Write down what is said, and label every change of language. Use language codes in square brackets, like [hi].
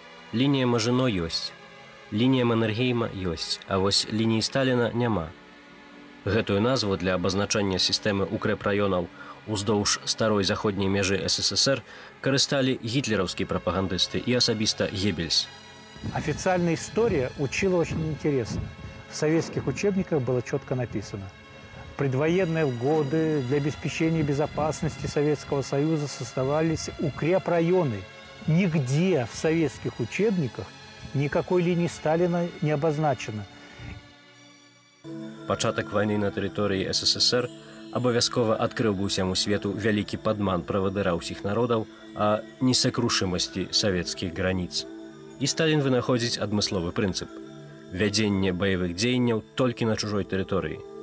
[be] Лінія Мажино ёсць, лінія Маннергейма ёсць, а вось лініі Сталіна няма. Гэтую назву для абазначэння сістэмы укрэпраёнаў уздоўж старой заходняй мяжы СССР карысталі гітлераўскія прапагандысты і асабіста Геббельс. [ru] Официальная история учила очень интересно. В советских учебниках было четко написано: предвоенные годы для обеспечения безопасности Советского Союза создавались укрепрайоны. Нигде в советских учебниках никакой линии Сталина не обозначено. [be] Пачатак вайны на тэрыторыі СССР абавязкова адкрыў бы ўсяму свету вялікі падман правадыра ўсіх народаў а несакрушымасці савецкіх граніц. І Сталін вынаходзіць адмысловы прынцып – вядзенне баявых дзеянняў толькі на чужой тэрыторыі.